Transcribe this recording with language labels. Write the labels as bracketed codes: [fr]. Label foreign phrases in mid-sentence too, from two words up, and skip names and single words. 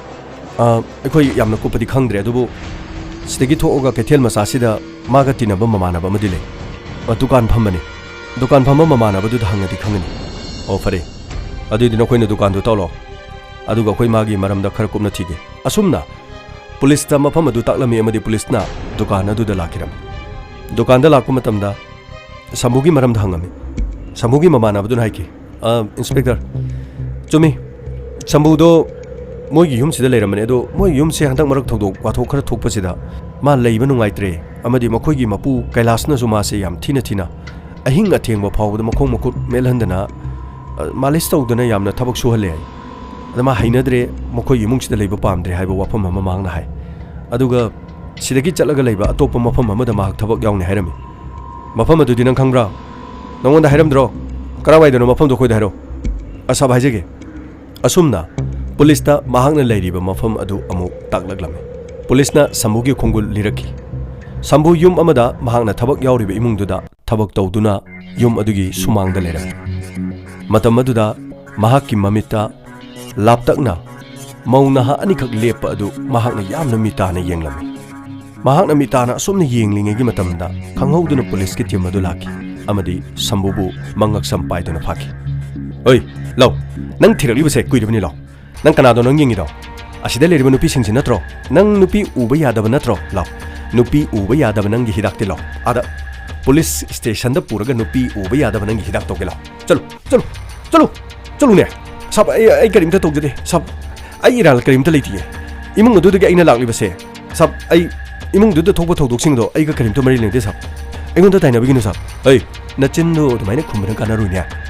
[mni] अखोई यामना कुपदि खंगद्रे अदुबु सिदगी थोओगा कैथेल मसासिदा मागा तिनबा ममानबा अमदि ले दुकान फमबने दुकान फमबा ममानबदु हंगदि खंगनी ओ फरे अदुदि नखोइना दुकान दु तौलो अदुगा अखोई मागी मरमदा खर कुमना थिगे असुमना पुलिस ता मफम अदु ताकलमी अमदि पुलिसना दुकान अदुदा लाखिरम दुकान दा लाकु मतमदा संभुगी मरमदा हंगमी संभुगी ममानबदु हाइके इंस्पेक्टर चुमी संभुदो मोगी युम सिदा लेरमने दो मोय युम से हंतक मरक थौदोक वाथोक खर थोकपसिदा मा लेइबा नुंगाइत्रे अमदि मखोइगी मपु कैलासना जुमा से याम थिना थिना अहिंग अथेंगबा फावदा मखों मकुट मेलहंदना मालिश तौदना यामना थबक सुहले अदमा हाइनद्रे मखोइ इमुंग सिदा लेइबा पामद्रे हाइबा वाफम अमा मांगना हाय अदुगा सिदगी चलगा लेइबा अतोप मफम अमदा माहक थबक यावने हायरमी मफम अदुदि नंग खंगब्रा नंगोंदा हायरमद्रो करावाइदनो मफम दो खोइदा हायरो असा भाइजेगे असुमना पुलिसता महाकना लेरिबा मफम अदु अमु ताकलगलमे पुलिसना संभुगी खोंगुल लिरकी संभु युम अमदा महाकना थबक यावरिबा इमुंगदुदा थबक तौदुना युम अदुगी सुमांगदा लेरमी मतम अदुदा महाकि ममिता लापतकना मौनहा अनिखक लेप अदु महाकना यामना मिताना येंगलमी महाकना मिताना असुमना येंगलिंगेगी मतमदा खंगहौदुना पुलिस की टीम अदु लाकी अमदी संभुबु मंगक संपाइदुना फाकी ओइ लौ नंग थिरलिबसे कुइदबनि लौ नंग कनादो नंग येंगिदो असिदा लेरिबा नुपी सिंगसि नत्रो नंग नुपी उबा यादब नत्रो लौ नुपी उबा यादब नंगी हिदाकते लौ आदा [en] पुलिस स्टेशन [mni] द पुरगा नुपी उबा यादब नंगी हिदाक तोके लौ [hi] चलो चलो चलो चलो [mni] ने सब आई करीमता तौजदे सब आई इराल करीमता लेतिए इमुंग अदुदगी आइना लाक्लिबसे सब आई इमुंग दुद थोकबा थौदोकसिंगदो आइगा करीमता मरि लेंदे सब एगोंदा ताइनबगिनो सब ओइ नचिन्नो दुमाइना खुमबन कानारुइने